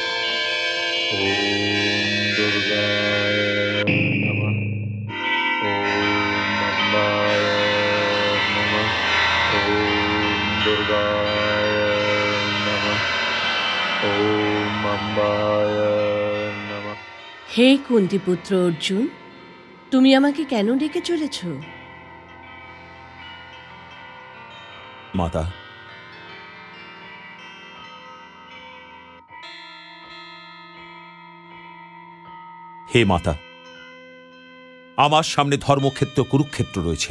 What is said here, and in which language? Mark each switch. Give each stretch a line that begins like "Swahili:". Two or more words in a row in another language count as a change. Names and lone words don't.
Sanskrit: ओम दुर्गाय नमः। ओम अम्बाय नमः। ओम दुर्गाय नमः। ओम अम्बाय नमः।
Bangla: হে কুন্তিপুত্র অর্জুন, তুমি আমাকে কেন ডেকে চলেছ? মাতা, হে মাতা, আমার সামনে ধর্মক্ষেত্র কুরুক্ষেত্র রয়েছে।